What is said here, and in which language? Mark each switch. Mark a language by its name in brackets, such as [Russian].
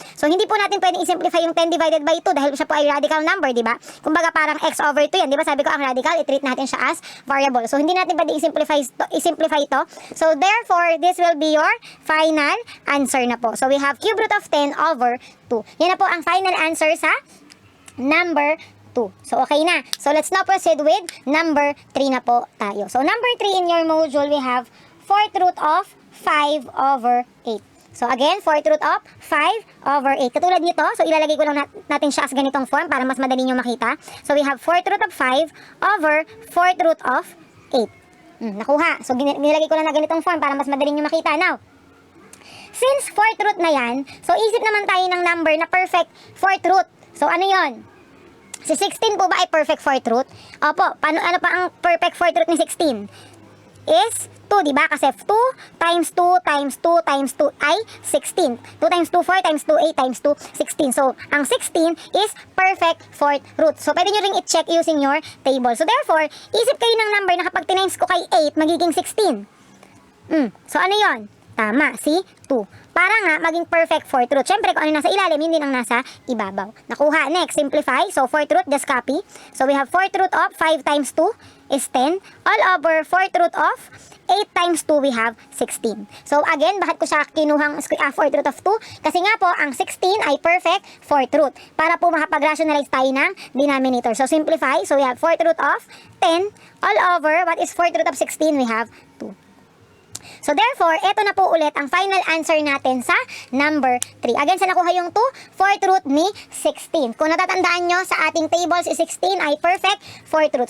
[Filipino] So hindi po natin pwedeng i-simplify yung 10 divided by 2 dahil siya po ay radical number, di ba? Kumbaga parang x over 2 yan, di ba? Sabi ko ang radical, i-treat natin siya as variable. So hindi natin pwedeng i-simplify ito. [English] So therefore, this will be your final answer na po. So we have cube root of 10 over 2. [Filipino] Yan na po ang final answer sa number 2. [English] So, okay na. So, let's now proceed with number 3 na po tayo. So, number 3 in your module, we have 4th root of 5 over 8. So, again, 4th root of 5 over 8. [Filipino] Katulad nito, so ilalagay ko lang natin siya as ganitong form para mas madali nyo makita. [English] So, we have 4th root of 5 over 4th root of 8. [Filipino] Nakuha. So, nilagay ko lang na ganitong form para mas madali nyo makita. Now, since 4th root na yan, so isip naman tayo ng number na [English] perfect 4th root. [Filipino] So, ano yon? Si 16 po ba ay perfect 4th root? Opo, ano pa ang perfect 4th root ni 16? Is 2, di ba? Kasi 2 times 2 times 2 times 2 ay 16. [English] 2 times 2, 4 times 2, 8 times 2, 16. So, ang 16 is perfect 4th root. [Filipino] So, pwede nyo ring i-check [English] using your table. [Filipino] So, therefore, isip kayo ng number na kapag tinimes ko kay 8, magiging 16. So, ano yon? Tama, si 2. Para nga maging perfect 4th root. Siyempre, kung ano nasa ilalim, hindi ang nasa ibabaw. Nakuha. [English] Next, simplify. So, 4th root, just copy. So, we have 4th root of 5 times 2 is 10. All over 4th root of 8 times 2, we have 16. [Filipino] So, again, bakit ko siya kinuhang 4th root of 2? Kasi nga po, ang 16 ay perfect 4th root. Para po makapag-rationalize tayo ng denominator. [English] So, simplify. So, we have 4th root of 10. All over, what is 4th root of 16? We have 2. [Filipino] So therefore, ito na po ulit ang final answer natin sa number 3. Again, sa nakuha yung 2, 4th root ni 16. Kung natatandaan nyo sa ating table, si 16 ay perfect 4th root.